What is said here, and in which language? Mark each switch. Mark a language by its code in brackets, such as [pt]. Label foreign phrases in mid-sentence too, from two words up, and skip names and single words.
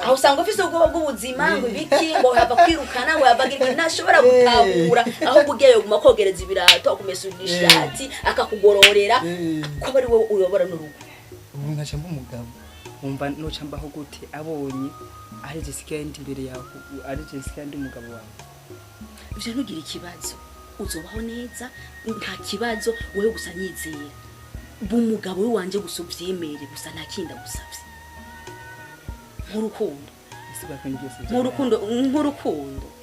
[rn] aho usanga ufise ubwoba bw'ubuzima ngo ibiki ngo hava kwirukana ngo yabagira ntashobora gutahura aho bugiye guma kogereza ibirato akumesura ishati akakugororera ko bari wowe uyobora n'urugo ubu nkaca umugabo umva noca mbaho gute abonye ari Jessica ndi imbere yawe ari Jessica ndi umugabo wawe ivyo ntugira ikibazo uzobaho neza nta kibazo wewe gusa nyizera bumugabo we wanje gusa uvyemere gusa nta kinda gusavye nk'urukundo nk'urukundo